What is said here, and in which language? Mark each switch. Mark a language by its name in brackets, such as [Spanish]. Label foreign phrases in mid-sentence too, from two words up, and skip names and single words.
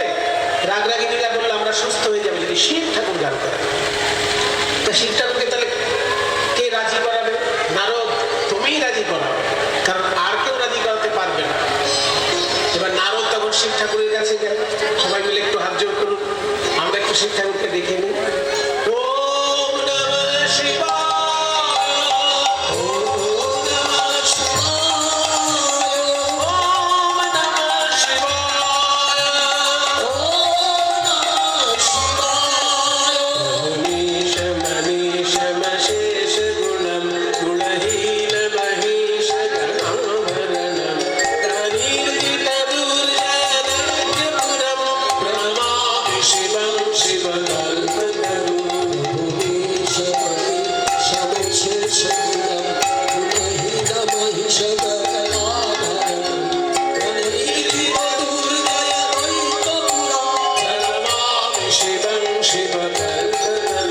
[Bangla] রাগরাগিনীরা বললো আমরা সুস্থ হয়ে যাবে যদি শিব ঠাকুর গান করে। তা শিব ঠাকুরকে তাহলে কে রাজি করাবে? নারদ, তুমিই রাজি করাবে, কারণ আর কেউ রাজি করাতে পারবে না। এবার নারদ তখন শিব ঠাকুরের কাছে গেল। সবাই মিলে একটু হাত জোড় করুন, আমরা একটু শিব ঠাকুরকে দেখে নিই। [Sanskrit] ওম নমঃ শিবায়, ওম নমঃ শিবায়, ওম নমঃ শিবায়, ওম নমঃ শিবায়। মনীষ মনীষ মশেষ গুণম গুণহীন মহেশ গণাভरणम কালীর্জিত দুর্জনপুরম প্রণমামি শিবম শিবকল্পতরুম। प्रणमामि शिवं शिवकल्पतरुं।